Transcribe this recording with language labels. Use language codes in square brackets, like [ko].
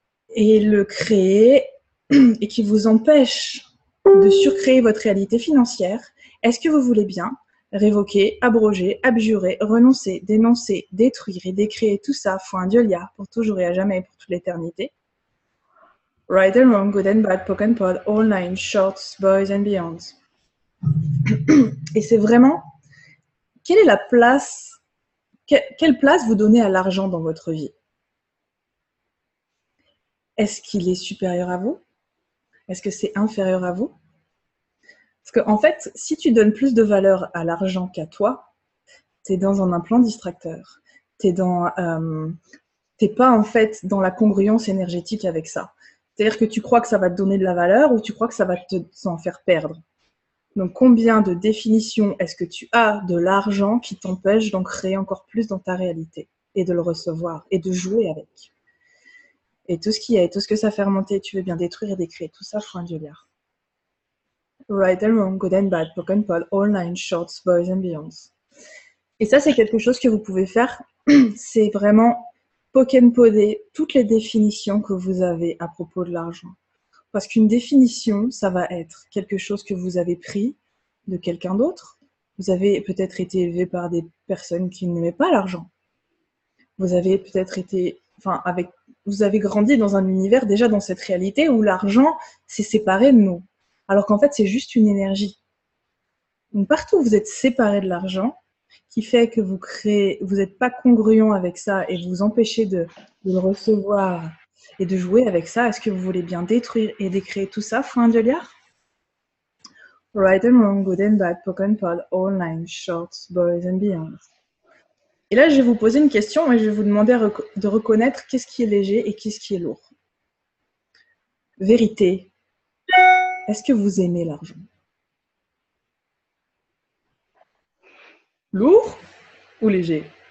[fr] et le créer et qui vous empêche de surcréer votre réalité financière, est-ce que vous voulez bien révoquer, abroger, abjurer, renoncer, dénoncer, détruire et décréer tout ça, faut un dieu-liard pour toujours et à jamais et pour toute l'éternité? [en] Right and wrong, good and bad, poke and pod, all nine, shorts, boys and beyonds. [fr] Et c'est vraiment, quelle est la place, quelle place vous donnez à l'argent dans votre vie? Est-ce qu'il est supérieur à vous? Est-ce que c'est inférieur à vous? Parce qu'en fait, si tu donnes plus de valeur à l'argent qu'à toi, tu es dans un implant distracteur. Tu n'es pas en fait dans la congruence énergétique avec ça. C'est-à-dire que tu crois que ça va te donner de la valeur ou tu crois que ça va t'en faire perdre. Donc, combien de définitions est-ce que tu as de l'argent qui t'empêche d'en créer encore plus dans ta réalité et de le recevoir et de jouer avec? Et tout ce qui est, tout ce que ça fait remonter, tu veux bien détruire et décréer. Tout ça, faut un dieu-liard. [en] Right and wrong, good and bad, poke and pod, all nine, shorts, boys and beyonds. [fr] Et ça, c'est quelque chose que vous pouvez faire. C'est vraiment poke and podder toutes les définitions que vous avez à propos de l'argent. Parce qu'une définition, ça va être quelque chose que vous avez pris de quelqu'un d'autre. Vous avez peut-être été élevé par des personnes qui n'aimaient pas l'argent. Vous avez peut-être été, vous avez grandi dans un univers déjà dans cette réalité où l'argent s'est séparé de nous. Alors qu'en fait, c'est juste une énergie. Donc partout où vous êtes séparé de l'argent, qui fait que vous n'êtes pas congruent avec ça et vous empêchez de le recevoir et de jouer avec ça, est-ce que vous voulez bien détruire et décréer tout ça, Frein de liard? [en] Right and wrong, good and bad, poke and pod, all nine, shorts, boys and beyond. [fr] Et là, je vais vous poser une question et je vais vous demander de reconnaître qu'est-ce qui est léger et qu'est-ce qui est lourd. Vérité. Est-ce que vous aimez l'argent? Lourd ou léger?